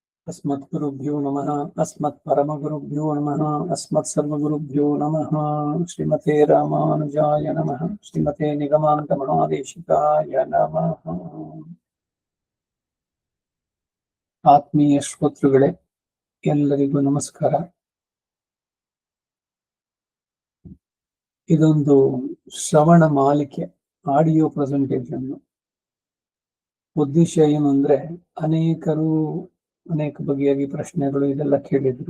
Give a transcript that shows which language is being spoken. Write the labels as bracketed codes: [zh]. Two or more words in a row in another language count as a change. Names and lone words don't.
[sa] अस्मद्गुरुभ्यो नमः अस्मत्परमगुरुभ्यो नमः अस्मत्सर्वगुरुभ्यो नमः। श्रीमते रामानुजाय नमः। श्रीमते निगमान्तमहादेशिकाय नमः। [kn] ಆತ್ಮೀಯ ಶ್ರೋತೃಗಳೇ, ಎಲ್ಲರಿಗೂ ನಮಸ್ಕಾರ. ಇದೊಂದು ಶ್ರವಣ ಮಾಲಿಕೆ, [en] audio presentation. [kn] ಉದ್ದೇಶ ಏನು ಅಂದ್ರೆ, ಅನೇಕರು ಅನೇಕ ಬಗೆಯಾಗಿ ಪ್ರಶ್ನೆಗಳು ಇದೆಲ್ಲ ಕೇಳಿದ್ರು.